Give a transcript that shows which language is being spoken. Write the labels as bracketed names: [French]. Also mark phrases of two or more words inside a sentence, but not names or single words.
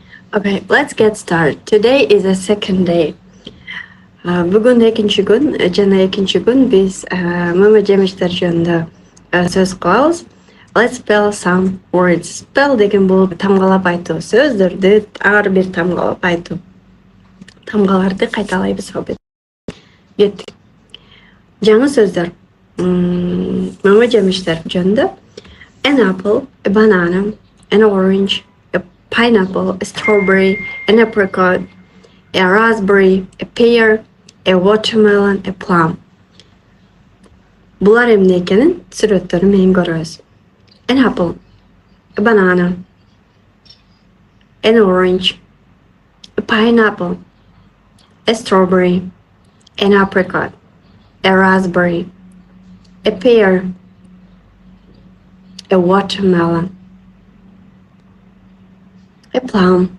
[English] Okay, let's get started. Today is the second day. [Kyrgyz] Бүгін екінші күн, жана екінші күн біз мөмө жемиштер жөнүндө сөз кылабыз. [English] Let's spell some words. [Kyrgyz] Spell деген бул тамгалап айтуу, сөздөрдү ар бир тамгалап айтуу. Тамгаларды кайталайбыз албетте. Кеттик. Жаңы сөздөр. Мөмө жемиштер жөнүндө. [English] An apple, a banana, an orange, a pineapple, a strawberry, an apricot, a raspberry, a pear, a watermelon, a plum. [Kyrgyz] Булар эмне экенин сүрөттөрү менен көрөбүз. [English] An apple, a banana, an orange, a pineapple, a strawberry, an apricot, a raspberry, a pear, a watermelon, a plum.